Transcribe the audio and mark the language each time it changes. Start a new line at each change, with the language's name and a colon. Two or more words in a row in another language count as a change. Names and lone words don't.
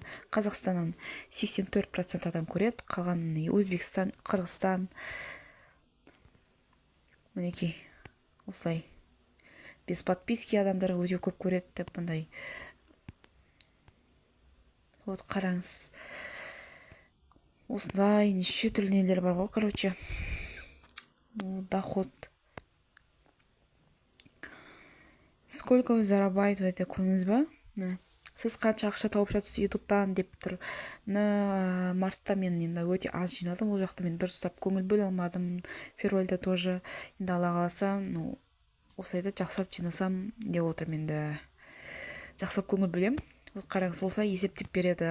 Kazakh: Қазақстаннан 84% адам көреді, қалған Өзбекстан, Қырғызстан. Мінекей, осылай.
Russian: Без подписки
Kazakh: адамдар өте көп көреді деп бұндай. Вот қараңыз. Осындай неше түрлі нелер бар ғой, короче.
Russian: Доход. Сколько вы зарабатываете,
Kazakh: көрдіңіз ба? Сіз қанша ақша тауып жатсыз ютубтан деп тұр. Мартта мен енді өте аз жиналдым. Ол жақта мен дұрыстап көңіл бөле алмадым. Февральда тоже енді Алла қаласа, осылайда жақсылап жинасам деп отырмын. Енді жақсылап көңіл бөлем. Қараңыз, осылай есептеп береді.